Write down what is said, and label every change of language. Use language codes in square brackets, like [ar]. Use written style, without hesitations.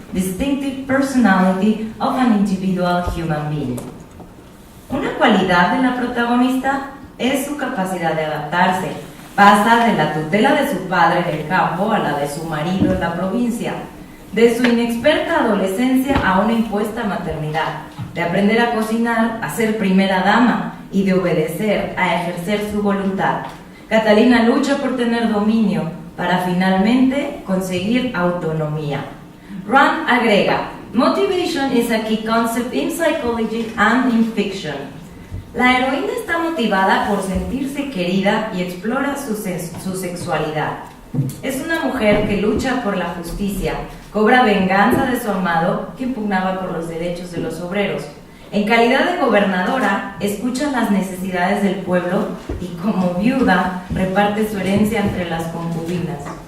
[en] distinctive personality of an individual human being. [es] Una cualidad de la protagonista es su capacidad de adaptarse. Pasa de la tutela de su padre en el campo a la de su marido en la provincia, de su inexperta adolescencia a una impuesta maternidad, de aprender a cocinar a ser primera dama y de obedecer a ejercer su voluntad. Catalina lucha por tener dominio para finalmente conseguir autonomía. [en] Rand [es] agrega, [en] motivation is a key concept in psychology and in fiction. [es] La heroína está motivada por sentirse querida y explora su sexualidad. Es una mujer que lucha por la justicia, cobra venganza de su amado que impugnaba por los derechos de los obreros. En calidad de gobernadora, escucha las necesidades del pueblo y como viuda reparte su herencia entre las concubinas.